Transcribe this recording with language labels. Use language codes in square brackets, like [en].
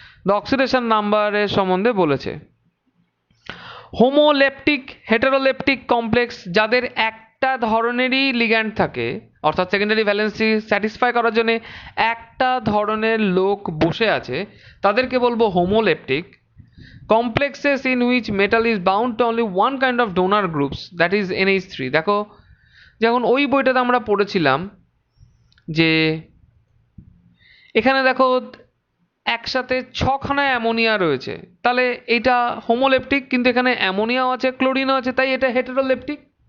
[bn] The oxidation নাম্বারের সম্বন্ধে বলেছে। হোমোলেপটিক হেটেরোলেপটিক কমপ্লেক্স যাদের একটা ধরনেরই লিগ্যান্ড থাকে, অর্থাৎ সেকেন্ডারি ভ্যালেন্সি স্যাটিসফাই করার জন্য একটা ধরনের লোক বসে আছে, তাদেরকে বলবো হোমোলেপটিক। [en] complexes in which metal is bound to only one kind of donor groups, that is NH3। [bn] দেখো, যেমন ওই বইটাতে আমরা পড়েছিলাম যে এখানে দেখো একসাথে 6খানা অ্যামোনিয়া রয়েছে, তাহলে এটা হোমোলেপটিক, কিন্তু এখানে অ্যামোনিয়াও আছে, ক্লোরিনও আছে, তাই এটা হেটেরোলেপটিক।